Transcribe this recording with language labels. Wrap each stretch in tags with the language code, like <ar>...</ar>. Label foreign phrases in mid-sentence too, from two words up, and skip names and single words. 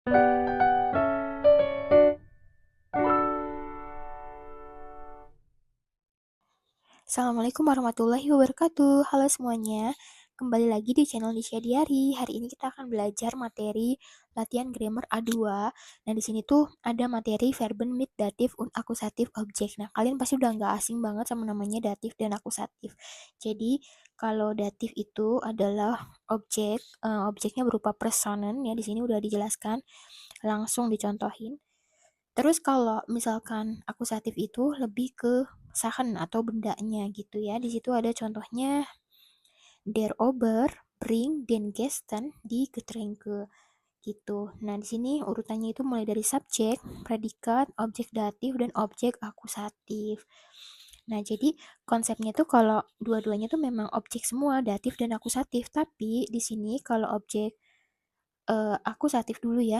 <ar>السلام عليكم ورحمة الله وبركاته.</ar> <id>Halo semuanya, kembali lagi di channel Nisha Diari. Hari ini kita akan belajar materi latihan grammar A2. Nah, di sini tuh ada materi</id> <de>verben mit datif und akusatif objek.</de> <id>Nah, kalian pasti udah nggak asing banget sama namanya datif dan akusatif. Jadi, kalau datif itu adalah objek, objeknya berupa personen ya. Di sini udah dijelaskan, langsung dicontohin. Terus kalau misalkan akusatif itu lebih ke Sachen atau bendanya gitu ya. Di situ ada contohnya</id> <de>der Ober bring den Gästen die Getränke</de> <id>gitu. Nah, di sini urutannya itu mulai dari subjek, predikat, objek datif dan objek akusatif. Nah, jadi konsepnya tuh kalau dua-duanya tuh memang objek semua, datif dan akusatif, tapi di sini kalau objek akusatif dulu ya.</id>